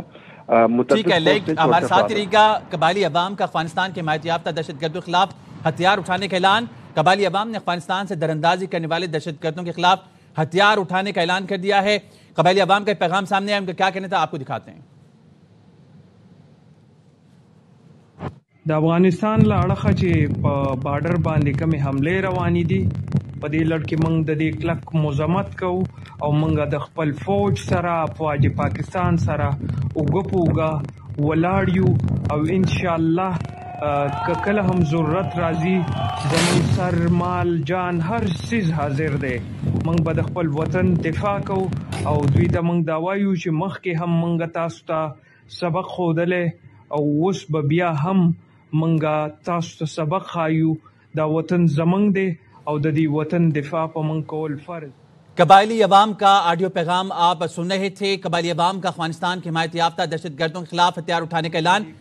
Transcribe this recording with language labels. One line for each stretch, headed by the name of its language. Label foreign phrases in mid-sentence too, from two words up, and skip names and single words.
Urdu: ٹھیک ہے، لیکن ہمارے ساتھ رہے گا قبائلی عوام کا افغانستان کے حمایت یافتہ دہشت گردوں کے خلاف ہتھیار اٹھانے کا اعلان۔ قبائلی عوام نے افغانستان سے دراندازی کرنے والے دہشت گردوں کے خلاف ہتھیار اٹھانے کا اعلان کر دیا ہے۔ قبائلی عوام کا پیغام سامنے آیا، ان کا کیا کہنا تھا آپ کو دکھاتے ہیں۔
Pashto: د افغانستان له اړخه چې په بارډر باندې کومې حملې روانې دي په دې لړ کې موږ د دې کلک مذمت کوو او موږ د خپل فوج سره افواج پاکستان سره اوږه په اوږه ولاړ یو او انشاءالله که کله هم ضرورت راځي زموږ سر مال جان هر څیز حاضر دی، موږ به د خپل وطن دفاع کوو او دوی ته موږ دا وایو چې مخکې هم موږ تاسو ته سبق ښودلی او اوس به بیا هم منگا تاسو سبق خایو دا وطن زمنگ دے او دا دی وطن دفاع پا من کول فرض۔
Urdu: قبائلی عوام کا آڈیو پیغام آپ سن رہے تھے۔ قبائلی عوام کا افغانستان کی حمایت یافتہ دہشت گردوں کے خلاف ہتھیار اٹھانے کا اعلان۔